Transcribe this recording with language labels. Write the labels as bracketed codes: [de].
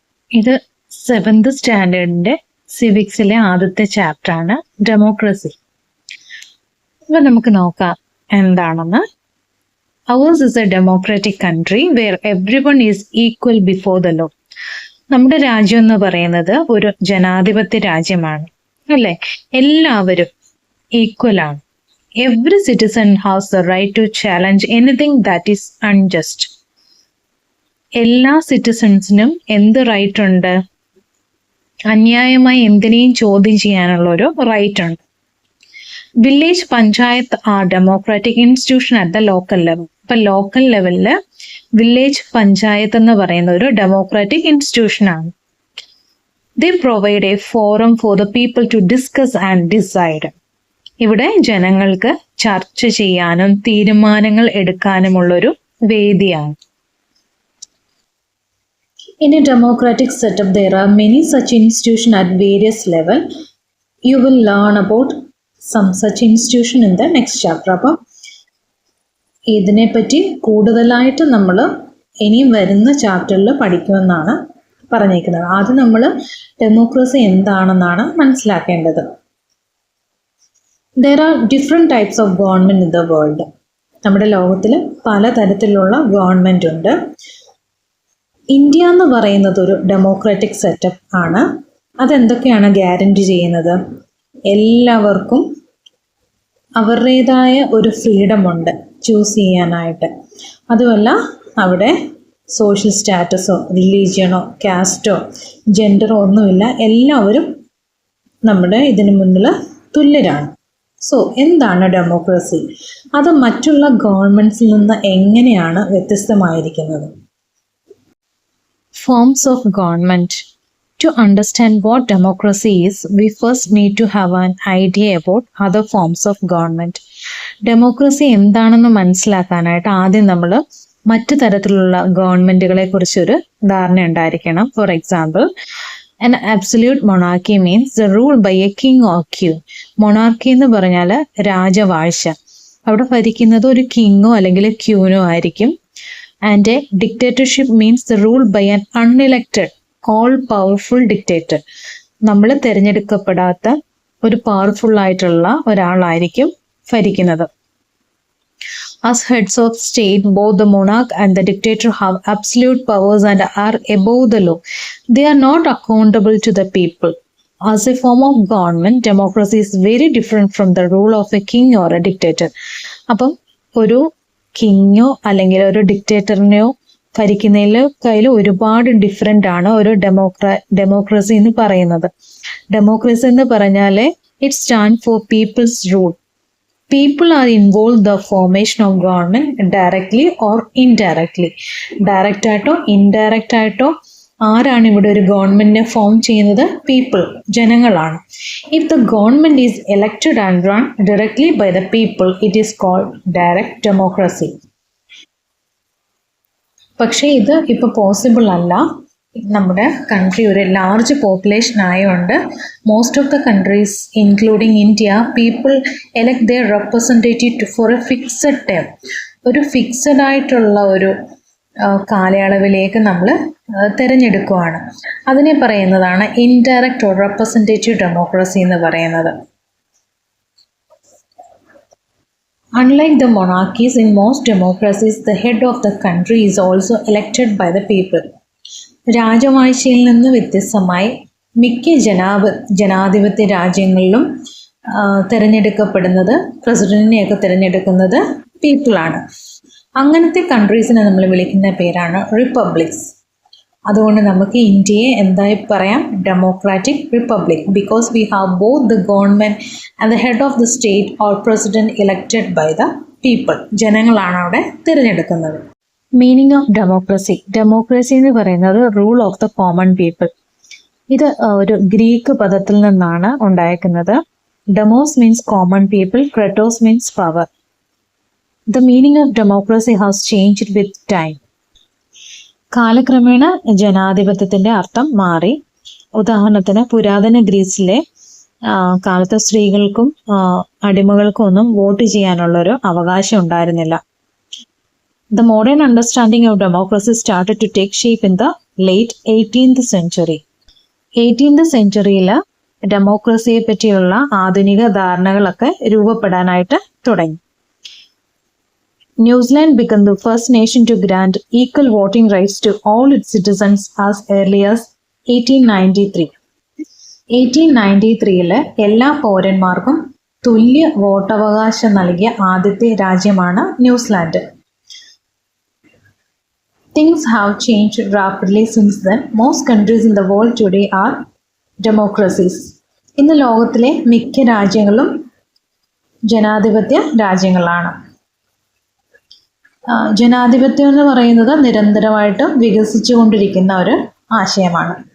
[ml] ഇത് 7th സ്റ്റാൻഡേർഡിന്റെ സിവിക്സിലെ ആദ്യത്തെ chapter ആണ് ഡെമോക്രസി. അപ്പൊ നമുക്ക് നോക്കാം എന്താണെന്ന്. [en] Ours is a democratic country where everyone is equal before the law. [ml] നമ്മുടെ രാജ്യം എന്ന് പറയുന്നത് ഒരു ജനാധിപത്യ രാജ്യമാണ്, അല്ലെ? എല്ലാവരും ഈക്വൽ ആണ്. [en] Every citizen has the right to challenge anything that is unjust. [ml] എല്ലാ സിറ്റിസൺസിനും എന്ത് റൈറ്റ് ഉണ്ട്? അന്യായമായി എന്തിനേയും ചോദ്യം ചെയ്യാനുള്ള ഒരു റൈറ്റ് ഉണ്ട്. [en] Village panchayat are democratic institution at the local level. [ml] ഇപ്പൊ ലോക്കൽ ലെവലില് വില്ലേജ് പഞ്ചായത്ത് എന്ന് പറയുന്ന ഒരു ഡെമോക്രാറ്റിക് ഇൻസ്റ്റിറ്റ്യൂഷൻ ആണ്. [en] They provide a forum for the people to discuss and decide. [ml] ഇവിടെ ജനങ്ങൾക്ക് ചർച്ച ചെയ്യാനും തീരുമാനങ്ങൾ എടുക്കാനുമുള്ളൊരു വേദിയാണ്. [en] In a democratic setup, there are many such institutions at various levels. You will learn about some such institution in the next chapter. [ml] അപ്പം ഇതിനെപ്പറ്റി കൂടുതലായിട്ട് നമ്മൾ ഇനി വരുന്ന ചാപ്റ്ററിൽ പഠിക്കുമെന്നാണ് പറഞ്ഞേക്കുന്നത്. ആദ്യം നമ്മൾ ഡെമോക്രസി എന്താണെന്നാണ് മനസ്സിലാക്കേണ്ടത്. [en] There are different types of government in the world. [ml] നമ്മുടെ ലോകത്തിൽ പലതരത്തിലുള്ള ഗവൺമെൻറ് ഉണ്ട്. ഇന്ത്യ എന്ന് പറയുന്നത് ഒരു ഡെമോക്രാറ്റിക് സെറ്റപ്പ് ആണ്. അതെന്തൊക്കെയാണ് ഗ്യാരണ്ടി ചെയ്യുന്നത്? എല്ലാവർക്കും അവരുടേതായ ഒരു ഫ്രീഡം ഉണ്ട് ചൂസ് ചെയ്യാനായിട്ട്. അതുമല്ല, അവിടെ സോഷ്യൽ സ്റ്റാറ്റസോ റിലീജിയനോ കാസ്റ്റോ ജെൻഡറോ ഒന്നുമില്ല. എല്ലാവരും നമ്മുടെ ഇതിനു മുന്നിൽ തുല്യരാണ്. സോ എന്താണ് ഡെമോക്രസി? അത് മറ്റുള്ള ഗവൺമെൻറ്റ്സിൽ നിന്ന് എങ്ങനെയാണ് വ്യത്യസ്തമായിരിക്കുന്നത്? [en] Forms of government. To understand what democracy is, we first need to have an idea about other forms of government. [ml] Democracy എന്താണെന്ന് മനസ്സിലാക്കാനായിട്ട് ആദ്യം നമ്മൾ മറ്റു തരത്തിലുള്ള ഗവൺമെൻറ്റുകളെ കുറിച്ചൊരു ധാരണ ഉണ്ടായിരിക്കണം. [en] For example, an absolute monarchy means the rule by a king or queen. [ml] Monarchy എന്ന് പറഞ്ഞാൽ രാജവാഴ്ച. അവിടെ ഭരിക്കുന്നത് ഒരു കിങ്ങോ അല്ലെങ്കിൽ ക്യൂനോ ആയിരിക്കും. [en] And a dictatorship means the rule by an unelected, all-powerful dictator. [ml] നമ്മൾ തിരഞ്ഞെടുക്കപ്പെടാത്ത ഒരു പവർഫുൾ ആയിട്ടുള്ള ഒരാളായിരിക്കും ഭരിക്കുന്നത്. [en] As heads of state, both the monarch and the dictator have absolute powers and are above the law. They are not accountable to the people. As a form of government, democracy is very different from the rule of a king or a dictator. [ml] അപ്പം ഒരു കിങ്ങോ അല്ലെങ്കിൽ ഒരു ഡിക്റ്റേറ്ററിനെയോ ഭരിക്കുന്നതിൽ കയ്യിൽ ഒരുപാട് different ആണ് ഒരു democracy എന്ന് പറയുന്നത്. ഡെമോക്രസി എന്ന് പറഞ്ഞാൽ [en] It stand for people's rule. People are involve the formation of government directly or indirectly. [ml] Direct ആയിട്ടോ ഇൻഡയറക്റ്റ് ആയിട്ടോ ആരാണ് ഇവിടെ ഒരു ഗവൺമെന്റിനെ ഫോം ചെയ്യുന്നത്? പീപ്പിൾ, ജനങ്ങളാണ്. [en] If the government is elected and run directly by the people, it is called direct democracy. [ml] പക്ഷേ ഇത് ഇപ്പോൾ പോസിബിൾ അല്ല. നമ്മുടെ കൺട്രി ഒരു ലാർജ് പോപ്പുലേഷൻ ആയതുകൊണ്ട് [en] Most of the countries including India, people elect their representative for a fixed time. [ml] ഒരു fixed ആയിട്ടുള്ള ഒരു കാലയളവിലേക്ക് നമ്മൾ തിരഞ്ഞെടുക്കുകയാണ്. അതിനെ പറയുന്നതാണ് ഇൻഡയറക്റ്റ് ഓർ റെപ്രസെൻറ്റേറ്റീവ് ഡെമോക്രസി എന്ന് പറയുന്നത്. [en] Unlike the monarchies, in most democracies, the head of the country is also elected by the people. [ml] രാജവാഴ്ചയിൽ നിന്ന് വ്യത്യസ്തമായി മിക്ക ജനാധിപത്യ രാജ്യങ്ങളിലും തിരഞ്ഞെടുക്കപ്പെടുന്നത്, പ്രസിഡന്റിനെയൊക്കെ തിരഞ്ഞെടുക്കുന്നത് പീപ്പിളാണ്. അങ്ങനത്തെ കൺട്രീസിനെ നമ്മൾ വിളിക്കുന്ന പേരാണ് റിപ്പബ്ലിക്സ്. അതുകൊണ്ട് നമുക്ക് ഇന്ത്യയെ എന്തായി പറയാം? Democratic republic. [en] Because we have both the government and the head of the state or president elected by the people. [ml] ജനങ്ങളാണ് അവിടെ തിരഞ്ഞെടുക്കുന്നത്. [en] Meaning of democracy. [ml] ഡെമോക്രസി എന്ന് പറയുന്നത് [en] Rule of the common people. [ml] ഇത് ഒരു ഗ്രീക്ക് പദത്തിൽ നിന്നാണ് ഉണ്ടായിരിക്കുന്നത്. [en] Demos means common people, kratos means power. The meaning of democracy has changed with time. [ml] കാലക്രമേണ ജനാധിപത്യത്തിൻ്റെ അർത്ഥം മാറി. ഉദാഹരണത്തിന് പുരാതന ഗ്രീസിലെ കാലത്ത് സ്ത്രീകൾക്കും അടിമകൾക്കും ഒന്നും വോട്ട് ചെയ്യാനുള്ളൊരു അവകാശം ഉണ്ടായിരുന്നില്ല. [en] The modern understanding of democracy started to take shape in the late 18th century. [ml] 18th സെഞ്ച്വറിയിൽ ഡെമോക്രസിയെ പറ്റിയുള്ള ആധുനിക ധാരണകളൊക്കെ രൂപപ്പെടാനായിട്ട് തുടങ്ങി. [en] New Zealand became the first nation to grant equal voting rights to all its citizens as early as 1893. [ml] 1893 എല്ലാ പൗരന്മാർക്കും തുല്യ വോട്ടവകാശം നൽകിയ ആദ്യത്തെ രാജ്യമാണ് New Zealand. [en] Things have changed rapidly since then. Most countries in the world today are democracies. [ml] ഇന്ന് ലോകത്തിലെ മിക്ക രാജ്യങ്ങളും ജനാധിപത്യ രാജ്യങ്ങളാണ്. ജനാധിപത്യം എന്ന് പറയുന്നത് നിരന്തരമായിട്ട് വികസിച്ചുകൊണ്ടിരിക്കുന്ന ഒരു ആശയമാണ്.